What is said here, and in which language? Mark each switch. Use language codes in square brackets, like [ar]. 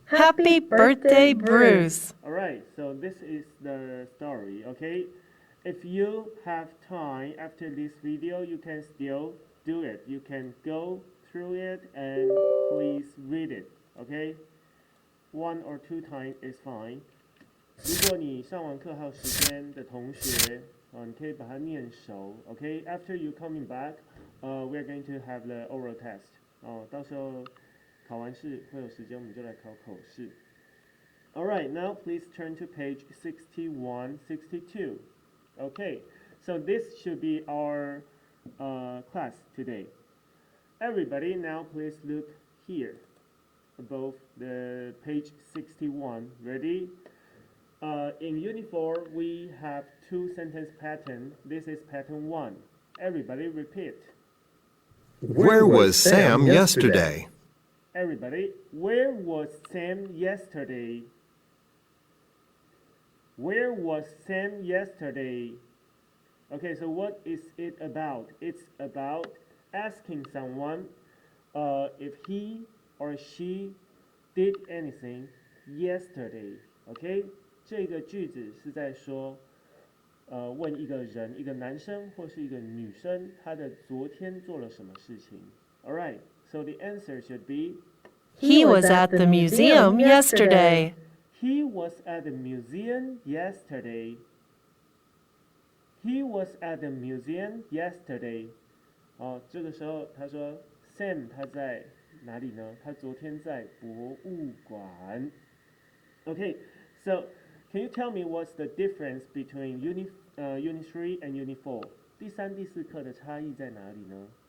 [en] Happy birthday, Bruce! Alright, so this is the story, okay? If you have time after this video, you can still do it. You can go through it and please read it. Okay, 1 or 2 times is fine. [zh] 如果你上完课还有时间的同学，你可以把它念熟。 [en] Okay, after you coming back, we are going to have the oral test. [zh] 到时候考完试会有时间，我们就来考口试。 [en] Alright, now please turn to page 61, 62. Okay, so this should be our class today. Everybody, now please look here, above the page 61. Ready? In Unit 4, we have 2 sentence patterns. This is pattern 1. Everybody repeat. Where was Sam yesterday? Everybody, where was Sam yesterday? Where was Sam yesterday? Okay, so what is it about? It's about asking someone if he or she did anything yesterday. [zh] Okay, 这个句子是在说，问一个人，一个男生或是一个女生，他的昨天做了什么事情。 [en] Alright, so the answer should be He was at the museum yesterday. He was at the museum yesterday. He was at the museum yesterday. [zh] 这个时候他说 Sam 他在哪里呢？他昨天在博物馆。 [en] Okay, so can you tell me what's the difference between Unit 3 and Unit 4? [zh] 第3、第4课的差异在哪里呢？